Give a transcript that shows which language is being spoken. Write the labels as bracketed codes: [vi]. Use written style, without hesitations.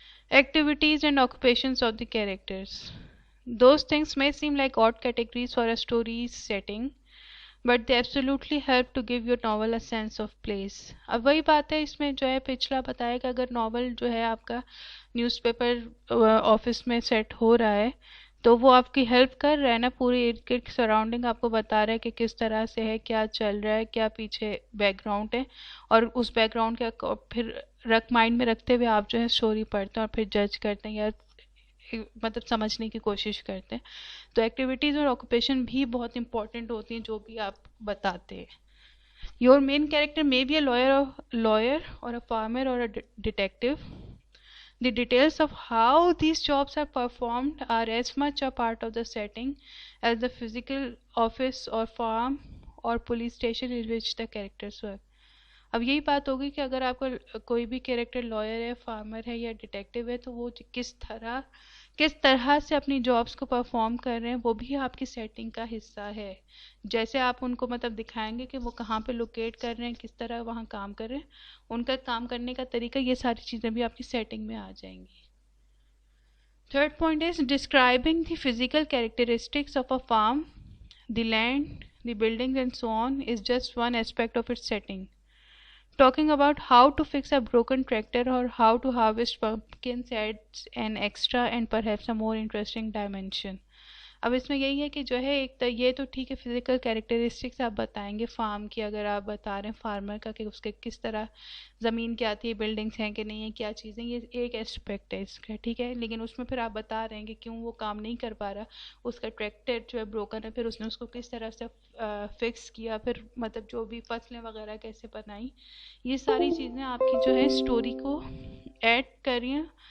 [en] Activities and occupations of the characters. Those things may seem like odd categories for a story's setting, but they absolutely help to give your novel a sense of place. [ur] اب وہی بات ہے اس میں جو ہے پچھلا بتایا کہ اگر ناول جو ہے آپ کا نیوز پیپر آفس میں سیٹ ہو رہا ہے تو وہ آپ کی ہیلپ کر رہا ہے نا, پوری ارد گرد سراؤنڈنگ آپ کو بتا رہا ہے کہ کس طرح سے ہے, کیا چل رہا ہے, کیا پیچھے بیک گراؤنڈ ہے, اور اس بیک گراؤنڈ کا پھر مائنڈ میں رکھتے ہوئے آپ جو ہے اسٹوری پڑھتے ہیں اور پھر جج کرتے ہیں یا مطلب سمجھنے کی کوشش کرتے ہیں. تو ایکٹیویٹیز اور آکوپیشن بھی بہت امپورٹنٹ ہوتی ہیں جو بھی آپ بتاتے ہیں. [en] Your main character may be a lawyer or a farmer or a detective. The details of how these jobs are performed are as much a part of the setting as the physical office or farm or police station in which the characters work. [ur] اب یہی بات ہوگی کہ اگر آپ کو کوئی بھی کیریکٹر لائر ہے, فارمر ہے یا ڈیٹیکٹیو ہے تو وہ کس طرح سے اپنی جابس کو پرفارم کر رہے ہیں وہ بھی آپ کی سیٹنگ کا حصہ ہے. جیسے آپ ان کو مطلب دکھائیں گے کہ وہ کہاں پہ لوکیٹ کر رہے ہیں, کس طرح وہاں کام کر رہے ہیں, ان کا کام کرنے کا طریقہ, یہ ساری چیزیں بھی آپ کی سیٹنگ میں آ جائیں گی. [en] Third point is describing the physical characteristics of a farm, the land, the building and so on is just one aspect of its setting. Talking about how to fix a broken tractor or how to harvest pumpkins adds an extra and perhaps a more interesting dimension. [ur] اب اس میں یہی ہے کہ جو ہے ایک یہ تو ٹھیک ہے فزیکل کیریکٹرسٹکس آپ بتائیں گے فارم کی, اگر آپ بتا رہے ہیں فارمر کا کہ اس کے کس طرح زمین کیا تھی, بلڈنگس ہیں کہ نہیں ہیں, کیا چیزیں, یہ ایک اسپیکٹ ہے اس کا, ٹھیک ہے. لیکن اس میں پھر آپ بتا رہے ہیں کہ کیوں وہ کام نہیں کر پا رہا, اس کا ٹریکٹر جو ہے بروکن ہے, پھر اس نے اس کو کس طرح سے فکس کیا, پھر مطلب جو بھی فصلیں وغیرہ کیسے بنائیں. یہ ساری چیزیں آپ کی جو ہے اسٹوری کو ایڈ کر رہی ہیں